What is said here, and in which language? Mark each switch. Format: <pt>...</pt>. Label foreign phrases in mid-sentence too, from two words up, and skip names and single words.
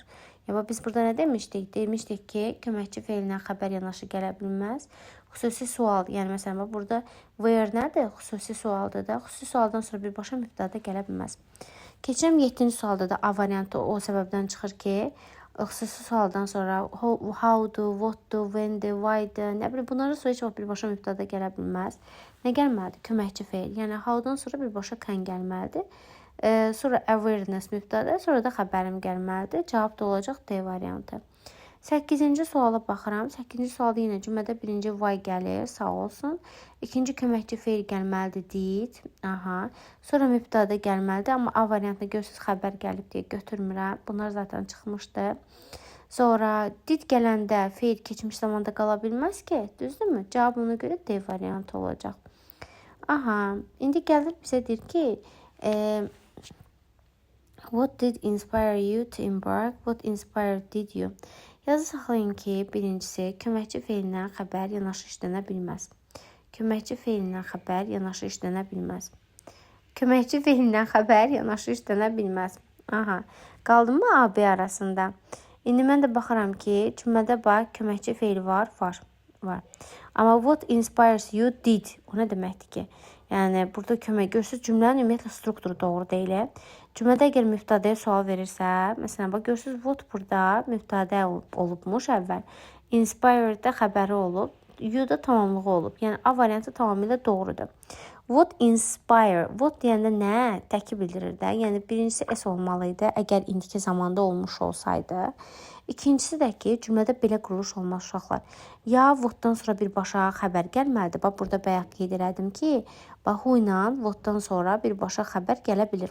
<az>Yəni, biz burada nə demişdik? Demişdik ki, köməkçi feilinə xəbər yanaşı gələ bilməz. Xüsusi sual, yəni məsələn, burada where nədir? Xüsusi sualdır da. Xüsusi sualdan sonra birbaşa mübtədə gələ bilməz. Keçirəm 7-ci sualda da A variantı o səbəbdən çıxır ki, xüsusi sualdan sonra how-dur, what-dur, when-dir, why-dir, nə bilim, bunların sonra heç vaxt birbaşa mübtədə gələ bilməz. Nə gəlməlidir? Köməkçi feil. Yəni, how-dan sonra birbaşa can gəlməlidir. Sonra awareness mübtədə, sonra da xəbərim gəlməlidir. Cavab da olacaq D variantı. 8-ci suala baxıram. 8-ci sualda yenə cümlədə birinci why gəlir, sağ olsun. İkinci köməkçi feil gəlməlidir, did. Aha. Sonra mübtədə gəlməlidir, amma A variantında görürsünüz xəbər gəlib deyə götürmürəm. Bunlar zaten çıxmışdı. Sonra did gələndə feil keçmiş zamanda qala bilməz ki, düzdürmü? Cavab ona görə D variantı olacaq. Aha, indi gəlir bizə deyir ki,</az> <en>what did inspire you to embark? What inspired did you?</en> <az>Yazı saxlayın ki, birincisi, köməkçi feilindən xəbər yanaşı işlənə bilməz. Köməkçi feilindən xəbər yanaşı işlənə bilməz. Köməkçi feilindən xəbər yanaşı işlənə bilməz. Aha, qaldı mı A, B arasında? İndi mən də baxıram ki, cümlədə bax, köməkçi feili var.</az> <en>Amma what inspires you did,</en> <az>o nə deməkdir ki? Yəni, burada kömək görürsünüz, cümlənin ümumiyyətlə strukturu doğru deyil. Cümlədə əgər mübtədəyə sual verirsə, məsələn, bax, görürsünüz, what burada mübtədə olubmuş əvvəl. Inspired də xəbəri olub, you da tamamlığı olub. Yəni, A variantı tamamilə doğrudur.</az> <en>What inspire,</en> <az>what deyəndə nə? Təki bildirir də. Yəni, birincisi S olmalıydı, əgər indiki zamanda olmuş olsaydı. İkincisi də ki, cümlədə belə quruluş olmaz uşaqlar. Ya what-dan sonra birbaşa xəbər gəlməlidir. Bax, burada bayaq qeyd elədim ki, bax, who ilə what-dan sonra birbaşa xəbər gələ bilir.</az>